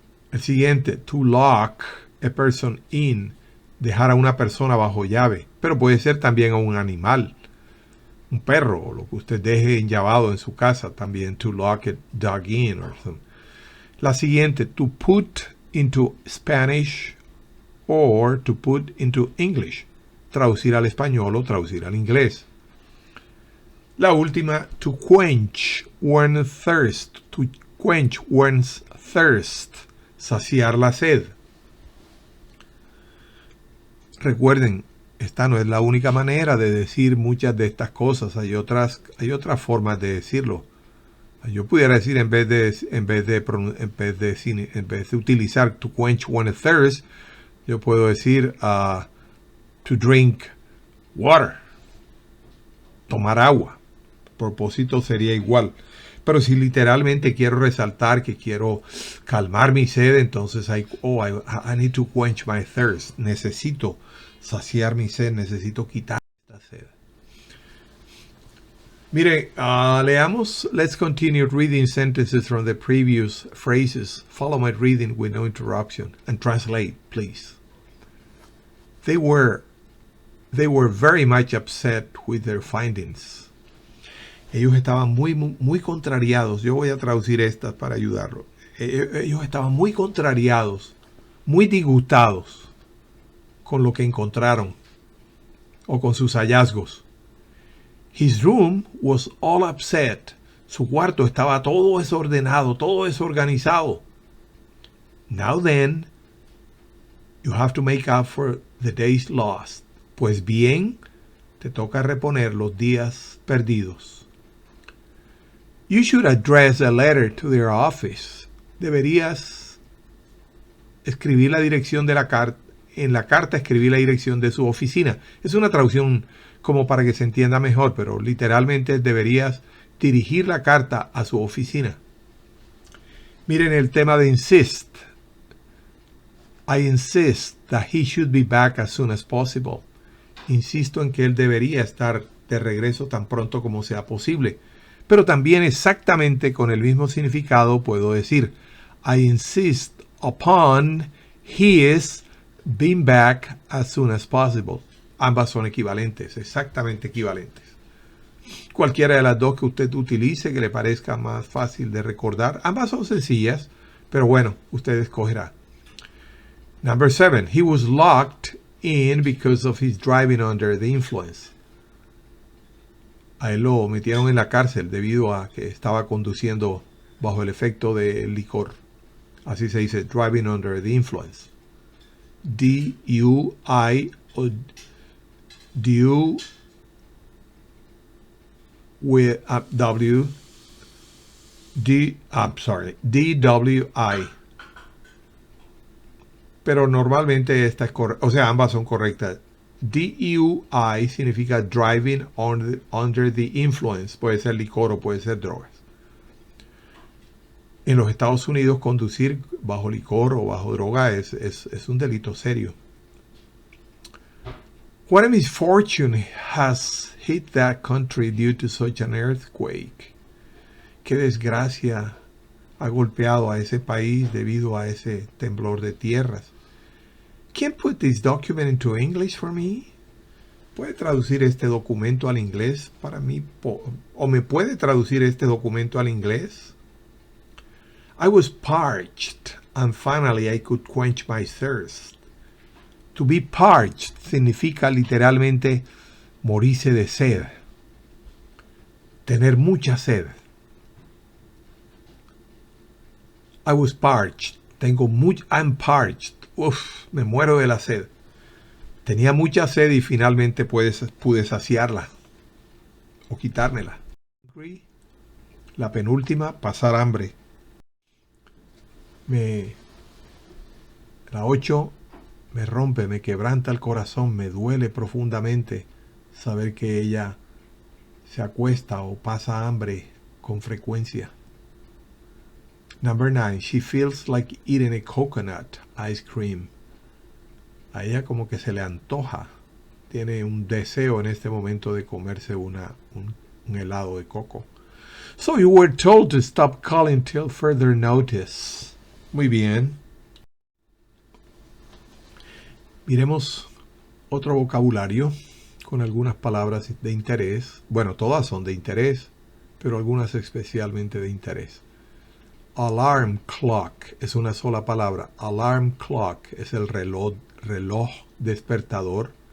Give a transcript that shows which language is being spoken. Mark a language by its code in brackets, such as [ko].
[es] El siguiente, [en] to lock a person in, [es] dejar a una persona bajo llave, pero puede ser también a un animal, un perro, o lo que usted deje enllavado en su casa, también [en] to lock a dog in. [es] La siguiente, [en] to put into Spanish or to put into English, [es] traducir al español o traducir al inglés. La última, [en] to quench one's thirst, to quench one's thirst, [es] saciar la sed. Recuerden, esta no es la única manera de decir muchas de estas cosas. Hay otras formas de decirlo. Yo pudiera decir en vez de utilizar [en] to quench one's thirst, [es] yo puedo decir [en] to drink water, [es] tomar agua. El propósito sería igual. Pero si literalmente quiero resaltar que quiero calmar mi sed, entonces [en] I need to quench my thirst. [es] Necesito saciar mi sed, necesito quitar esta sed. Mire, leamos. [en] Let's continue reading sentences from the previous phrases. Follow my reading with no interruption and translate, please. They were very much upset with their findings. [es] Ellos estaban muy contrariados. Yo voy a traducir estas para ayudarlo. Ellos estaban muy contrariados, muy disgustados con lo que encontraron o con sus hallazgos. [en] His room was all upset. [es] Su cuarto estaba todo desordenado, todo desorganizado. [en] Now then, you have to make up for the days lost. [es] Pues bien, te toca reponer los días perdidos. [en] You should address a letter to their office. [es] Deberías escribir la dirección de la carta. En la carta escribir la dirección de su oficina. Es una traducción como para que se entienda mejor, pero literalmente deberías dirigir la carta a su oficina. Miren el tema de insist. [en] I insist that he should be back as soon as possible. [es] Insisto en que él debería estar de regreso tan pronto como sea posible. Pero también exactamente con el mismo significado puedo decir [en] I insist upon his being back as soon as possible. [es] Ambas son equivalentes, exactamente equivalentes. Cualquiera de las dos que usted utilice que le parezca más fácil de recordar. Ambas son sencillas, pero bueno, usted escogerá. [en] Number 7. He was locked in because of his driving under the influence. [es] A él lo metieron en la cárcel debido a que estaba conduciendo bajo el efecto del licor. Así se dice, [en] driving under the influence. [es] D-U-I o D-U with W D-W-I. Pero normalmente esta es correcta, o sea, ambas son correctas. DUI significa [en] driving under the influence. [es] Puede ser licor o puede ser drogas. En los Estados Unidos, conducir bajo licor o bajo droga es un delito serio. [en] What a misfortune has hit that country due to such an earthquake. [es] Qué desgracia ha golpeado a ese país debido a ese temblor de tierras. [en] Can put this document into English for me? [es] ¿Puede traducir este documento al inglés para mí? ¿O me puede traducir este documento al inglés? [en] I was parched and finally I could quench my thirst. To be parched [es] significa literalmente morirse de sed. Tener mucha sed. [en] I was parched. I'm parched. [es] Uf, me muero de la sed. Tenía mucha sed y finalmente pude saciarla o quitármela. La penúltima, pasar hambre. La 8 me rompe, me quebranta el corazón, me duele profundamente saber que ella se acuesta o pasa hambre con frecuencia. [en] Number 9, she feels like eating a coconut ice cream. [es] A ella como que se le antoja, tiene un deseo en este momento de comerse un helado de coco. [en] So you were told to stop calling till further notice. [es] Muy bien. Miremos otro vocabulario con algunas palabras de interés. Bueno, todas son de interés, pero algunas especialmente de interés. Alarm clock es una sola palabra. Alarm clock es el reloj despertador.